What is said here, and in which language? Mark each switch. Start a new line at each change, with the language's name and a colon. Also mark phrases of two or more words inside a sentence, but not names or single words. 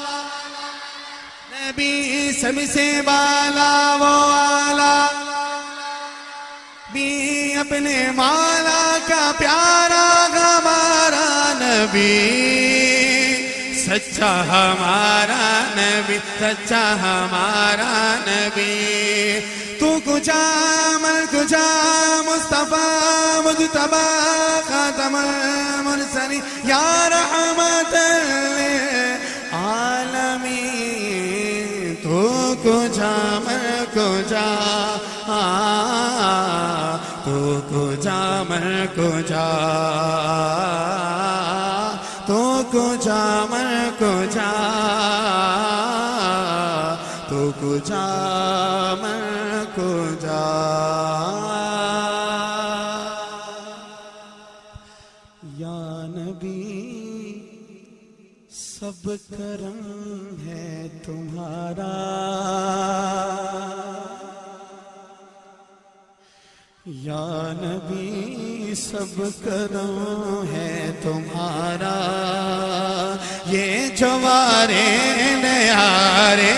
Urdu: نبی سب سے بالا وہ اعلیٰ بھی اپنے مولا کا پیارا ہمارا نبی سچا ہمارا نبی سچا ہمارا نبی
Persian: تو کجا من کجا
Arabic: مصطفیٰ مجتبی خاتم المرسلین یا رحمت للعالمین
Persian: تو کجا من کجا تو کجا من کجا تو کجا من کجا تو کجا من کجا
Urdu: یا نبی سب کرم ہے تمہارا یا نبی سب کرم ہے تمہارا یہ جوارے نیارے